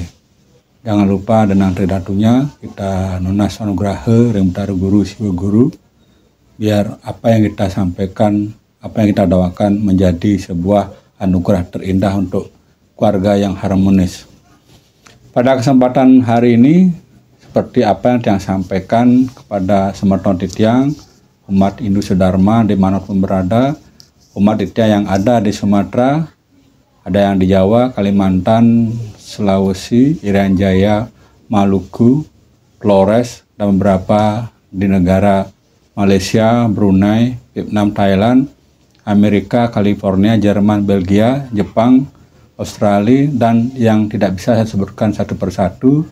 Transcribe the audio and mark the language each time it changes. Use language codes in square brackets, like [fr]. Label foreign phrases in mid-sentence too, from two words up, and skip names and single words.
[id] Jangan lupa dengan tridatunya kita [ban] nunas anugraha ring [id] Betara Guru Siwa Guru, biar apa yang kita sampaikan, apa yang kita doakan menjadi sebuah anugerah terindah untuk keluarga yang harmonis. Pada kesempatan hari ini, seperti apa yang sampaikan kepada [ban] semerton titiang [id] umat Hindu Sedharma dimanapun berada, umat titiang yang ada di Sumatera, ada yang di Jawa, Kalimantan, Sulawesi, Irian Jaya, Maluku, Flores, dan beberapa di negara Malaysia, Brunei, Vietnam, Thailand, Amerika, California, Jerman, Belgia, Jepang, Australia, dan yang tidak bisa saya sebutkan satu persatu.